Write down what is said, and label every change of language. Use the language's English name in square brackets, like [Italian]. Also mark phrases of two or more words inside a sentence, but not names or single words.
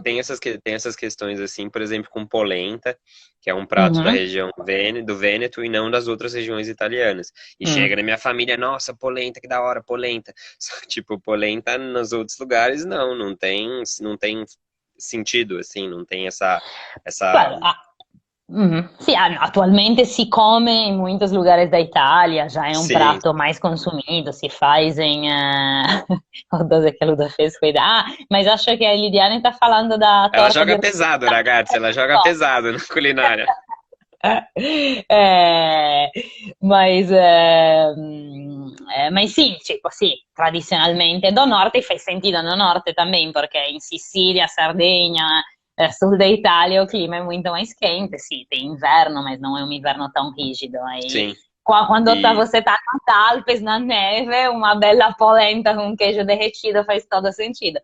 [Portuguese] tem essas questões assim, por exemplo, com polenta, que é um prato da região do Vêneto e não das outras regiões italianas. E chega na minha família, nossa, polenta, que da hora, polenta. Só que, tipo, polenta nos outros lugares não tem sentido, assim, não tem essa... claro, [Italian] sì, attualmente si come in [Portuguese] muitos lugares da Itália, já é um Sim, prato mais consumido, se faz em... O doce que a Luda fez foi mas acho que a Lidiane está falando da ela torta joga de... pesado, ragazzi, ela joga pesado na culinária. Mas, mas sim, tipo, sì, tradizionalmente do norte faz sentido no norte também, porque em Sicília, Sardenha, sul da Itália o clima é muito mais quente, sì, tem inverno, mas não é um inverno tão rígido, aí Sim. Quando E você tá nas Alpes, na neve, uma bela polenta com queijo derretido faz todo sentido.